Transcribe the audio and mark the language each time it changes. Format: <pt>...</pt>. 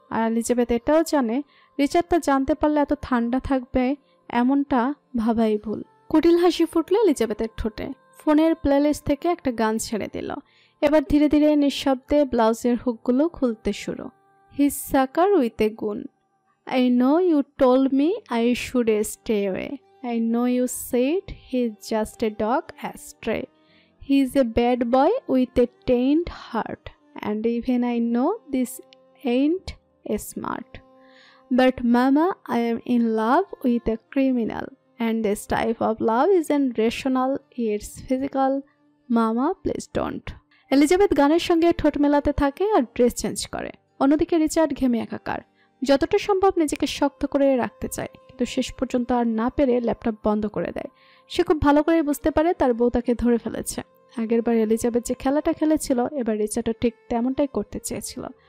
<bn>আর Elizabeth এটাও জানে Richard তা জানতে পারলে এত ঠান্ডা থাকবে এমনটা ভাবাই ভুল। কুটিল হাসি ফুটলো এলিজাবেথের ঠোঁটে। ফোনের প্লেলিস্ট থেকে একটা গান ছেড়ে দিল। এবার ধীরে ধীরে নিঃশব্দে ব্লাউজের হুকগুলো খুলতে শুরু।</bn> <en>His সাকার with a গুন। I know you told me I should stay away. I know you said he's just a dog astray. He's a bad boy with a tainted heart. And even I know this ain't smart. But mama, I am in love with a criminal. And this type of love isn't rational, it's physical. Mama, please don't.</en> <bn>Elizabeth গানের সঙ্গে ঠোঁট মেলাতে থাকে আর dress change করে। অন্যদিকে Richard ঘেমে একাকার। যতটা সম্ভব নিজেকে শক্ত করে রাখতে চায়, কিন্তু শেষ পর্যন্ত আর না পেরে ল্যাপটপ বন্ধ করে দেয়। সে খুব ভালো করে বুঝতে পারে তার বউ তাকে ধরে ফেলেছে। আগেরবার এলিজাবেথ যে খেলাটা খেলেছিল এবার রিচার্ডও ঠিক তেমনটাই করতে চেয়েছিল।</bn>